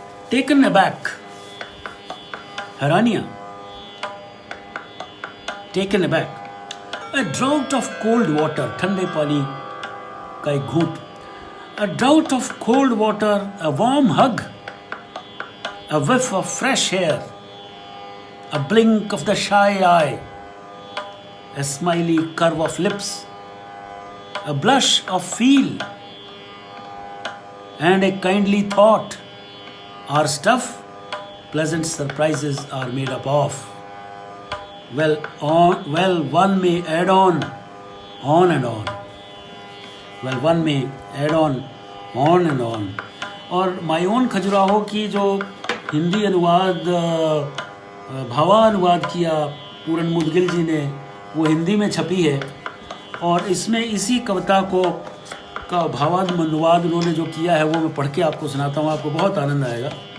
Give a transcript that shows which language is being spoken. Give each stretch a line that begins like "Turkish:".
English: Taken aback, हैरानियाँ। Taken aback, a drought of cold water,
Hindi: ठंडे पानी का एक घूंट।
English: A drought of cold water, a warm hug, a whiff of fresh air, a blink of the shy eye, a smiley curve of lips, a blush of feel, and a kindly thought are stuff pleasant surprises are made up of. Well, one may add on and on. Well, one may add on and on.
Hindi: और my own Khajuraho की जो हिंदी अनुवाद, भावानुवाद किया पूरन मुदगिल जी ने, वो हिंदी में छपी है। और इसमें इसी कविता को का भावानुवाद उन्होंने जो किया है वो मैं पढ़ के आपको सुनाता हूँ, आपको बहुत आनंद आएगा।